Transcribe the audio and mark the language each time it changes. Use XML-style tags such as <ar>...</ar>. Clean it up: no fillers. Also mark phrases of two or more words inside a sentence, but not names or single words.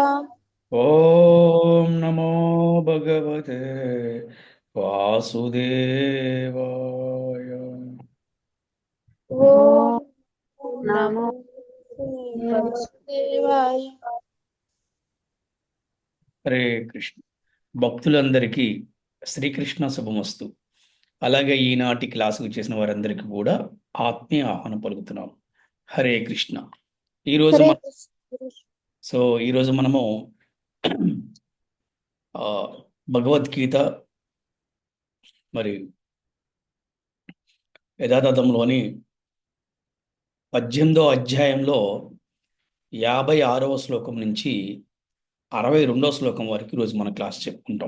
<sa>ओम नमो भगवते वासुदेवाय। ॐ नमो नमो वासुदेवाय।</sa> <te>హరే కృష్ణ. భక్తులందరికీ శ్రీకృష్ణ శుభమస్తు. అలాగే ఈనాటి క్లాసుకు చేసిన వారందరికీ కూడా ఆత్మీయ ఆహ్వానం పలుకుతున్నాం. హరే కృష్ణ. ఈరోజు హరే మన కృష్ణ. ఈరోజు మనము ఆ, భగవద్గీత మరి యథాతథంలోని 18వ అధ్యాయంలో 56వ శ్లోకం నుంచి 62వ శ్లోకం వరకు ఈరోజు మన క్లాస్ చెప్పుకుంటాం.</te>